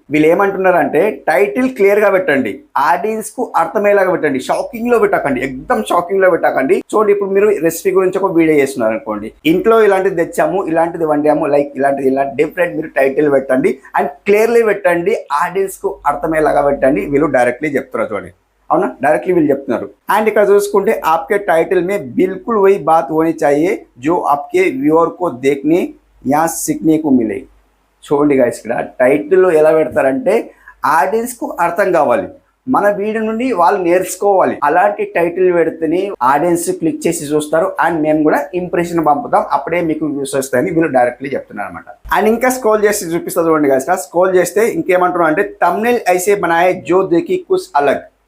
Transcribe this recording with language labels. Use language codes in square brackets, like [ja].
[te] వీళ్ళు ఏమంటున్నారంటే title clear గా పెట్టండి, ఆడియన్స్ కు అర్థమయ్యేలాగా పెట్టండి, షాకింగ్ లో పెట్టకండి, ఎక్దమ్ షాకింగ్ లో పెట్టకండి. చూడండి ఇప్పుడు మీరు రెసిపీ గురించి ఒక వీడియో చేస్తున్నారు అనుకోండి, ఇంట్లో ఇలాంటిది తెచ్చాము, ఇలాంటిది వండాము, లైక్ ఇలాంటిది డిఫరెంట్ మీరు టైటిల్ పెట్టండి అండ్ క్లియర్లీ పెట్టండి, ఆడియన్స్ కు అర్థమయ్యేలాగా పెట్టండి. వీళ్ళు డైరెక్ట్లీ చెప్తున్నారు చూడండి, అవునా, డైరెక్ట్లీ వీళ్ళు చెప్తున్నారు. అండ్ ఇక్కడ చూసుకుంటే [hi] आपके टाइटल में बिल्कुल वही बात होनी चाहिए जो आपके व्यूअर को देखने या सीखने को मिले. [te] చూడండి guys, ఇక్కడ టైటిల్ ఎలా పెడతారంటే ఆడియన్స్ కు అర్థం కావాలి, మన వీడియో నుండి వాళ్ళు నేర్చుకోవాలి. అలాంటి టైటిల్ పెడితేనే ఆడియన్స్ క్లిక్ చేసి చూస్తారు అండ్ మేము కూడా ఇంప్రెషన్ పంపుతాం, అప్పుడే మీకు వ్యూస్ వస్తాయని వీళ్ళు డైరెక్ట్లీ చెప్తున్నారు అనమాట. అండ్ ఇంకా స్క్రోల్ చేసి చూపిస్తా చూడండి guys, స్క్రోల్ చేస్తే ఇంకేమంటున్నారు అంటే thumbnail [hi] ऐसे बनाए जो देखी कुछ अलग.